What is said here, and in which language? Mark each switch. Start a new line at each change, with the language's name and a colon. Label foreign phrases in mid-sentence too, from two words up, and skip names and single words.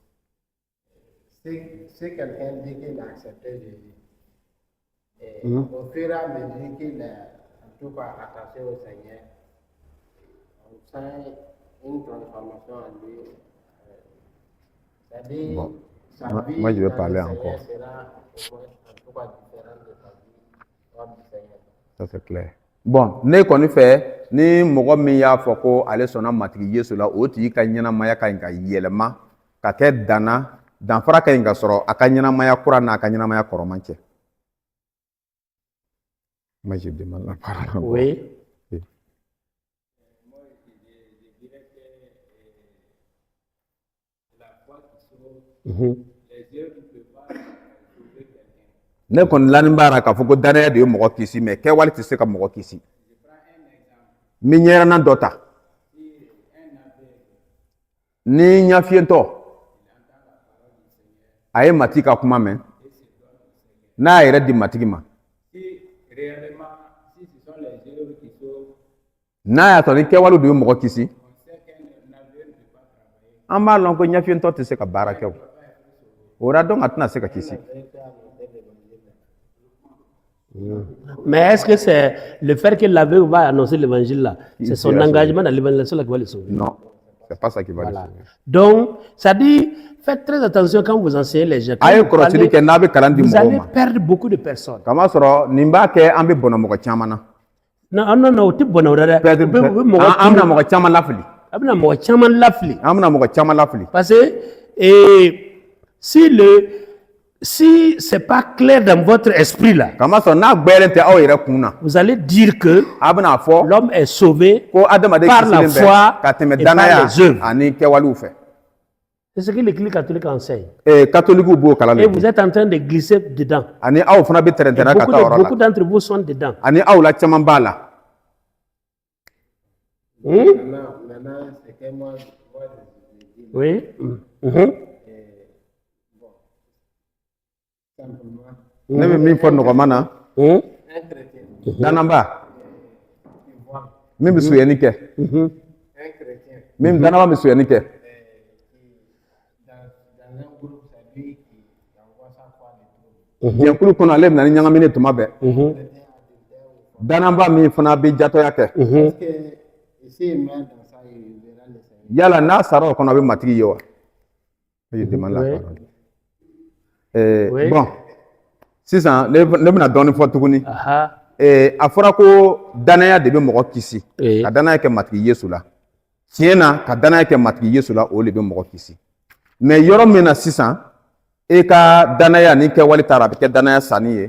French: Si quelqu'un dit qu'il a accepté Jésus, au fur et à mesure qu'il est en tout cas attaché au Seigneur, on sent une transformation en lui. C'est-à-dire, bon. Sa vie Moi, je vais parler encore. Sera en tout cas différente de sa vie hors du Seigneur. Ça, c'est clair.
Bambara: Bon, ne kɔni fɛ ni mɔgɔ min y'a fɔ ko ale sɔnna matigi Yesu la o tigi ka ɲɛnamaya ka ɲi ka yɛlɛma ka kɛ danfara ka ɲi ka sɔrɔ a ka ɲɛnamaya kura n'a ka ɲɛnamaya kɔrɔman cɛ.
French: Moi, je demande la parole. Oui.
Bambara: Ne kɔni lanin b'a la k'a fɔ ko danaya de ye mɔgɔ kisi mais kɛwale tɛ se ka mɔgɔ kisi. N bɛ ɲɛrana dɔ ta. Ni ɲafiyentɔ a ye matigi ka kuma mɛn n'a yɛrɛ di matigi ma n'a y'a sɔrɔ ni kɛwale de ye mɔgɔ kisi an b'a lɔn ko ɲafiyentɔ tɛ se ka baara kɛ o la donc a tɛna se ka kisi.
French: Mais est-ce que c'est le fait que l'aveugle va annoncer l'évangile là, c'est son sera engagement dans l'évangélisation là qui va le sauver? Non, c'est pas ça qui va le Voilà. sauver. Donc, ça dit, faites très attention quand vous enseignez les gens. Quand Aye vous parlez,
Bambara: kɔrɔsili kɛ n'a bɛ kalan di
French: vous
Bambara: mɔgɔw
French: allez
Bambara: ma.
French: perdre beaucoup de personnes.
Bambara: Kama sɔrɔ nin b'a kɛ an bɛ bɔnɛ mɔgɔ caman na. Non, o tɛ bɔnɛ o la dɛ.
French: Peut-être-
Bambara: U bɛ mɔgɔ an bɛna mɔgɔ caman lafili. a bɛna mɔgɔ caman lafili. An bɛna mɔgɔ caman lafili.
French: Parce que si c'est pas clair dans votre esprit là,
Bambara: Kama sɔrɔ n'a gbɛɛlen tɛ aw yɛrɛ kun na,
French: vous allez dire que
Bambara: a bɛna fɔ
French: l'homme est sauvé
Bambara: ko adamaden
French: par la
Bambara: kisilen
French: foi
Bambara: bɛ ka tɛmɛ
French: et par
Bambara: danaya
French: les œuvres.
Bambara: ani kɛwalew fɛ.
French: C'est ce que l'Église catholique enseigne.
Bambara: Katolikiw b'o kalan
French: Et de vous
Bambara: di.
French: êtes en train de glisser dedans.
Bambara: Ani aw fana bɛ tɛrɛntɛrɛn ka taa o yɔrɔ
French: Beaucoup
Bambara: la.
French: d'entre vous sont dedans.
Bambara: Ani aw la caman b'a la.
French: Maintenant, c'est que moi, je dis Oui. simplement,
Bambara: Ne bɛ min fɔ nɔgɔma na,
French: un chrétien,
Bambara: danaba
French: il voit
Bambara: min bɛ suyɛni kɛ,
French: un chrétien
Bambara: min danaba bɛ suyɛni kɛ.
French: dans un groupe, c'est lui qui envoie sa foi de tout.
Bambara: Jɛnkulu kɔnɔ ale bɛ na ni ɲagamini tuma bɛɛ. Danaba min fana bɛ jatɔya kɛ.
French: Parce que ici, il met dans ça, il verra le Seigneur.
Bambara: Yala n'a sara o kɔnɔ a bɛ matigi ye wa?
French: Je demande la Oui. parole. Oui. Bon,
Bambara: sisan ne bɛna dɔɔni fɔ tuguni. Aha. A fɔra ko danaya de bɛ mɔgɔ kisi.
French: Oui.
Bambara: Ka danaya kɛ matigi Yesu la. Tiɲɛ na ka danaya kɛ matigi Yesu la o de bɛ mɔgɔ kisi. Mais yɔrɔ min na sisan e ka danaya ni kɛwale taara a bɛ kɛ danaya sanni ye.